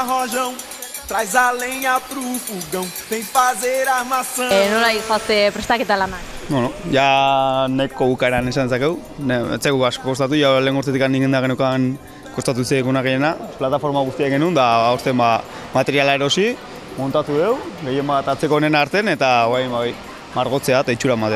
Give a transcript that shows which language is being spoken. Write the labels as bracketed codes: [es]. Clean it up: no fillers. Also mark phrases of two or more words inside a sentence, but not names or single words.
[pt] Rojão, traz a lenha pro fogão, vem fazer armação. [eu] Nola izoazte prestaketa lanak? Bueno, ja neko bukaeran esan zakeu, etzegu asko kostatu, ja lehen urtetik ningen da genukan kostatu zeguna gehiena, plataforma guztiak genuen, da aurten materiala erosi, montatu dugu, gehien bat atzeko honen arten, eta margotzea eta itxura matea.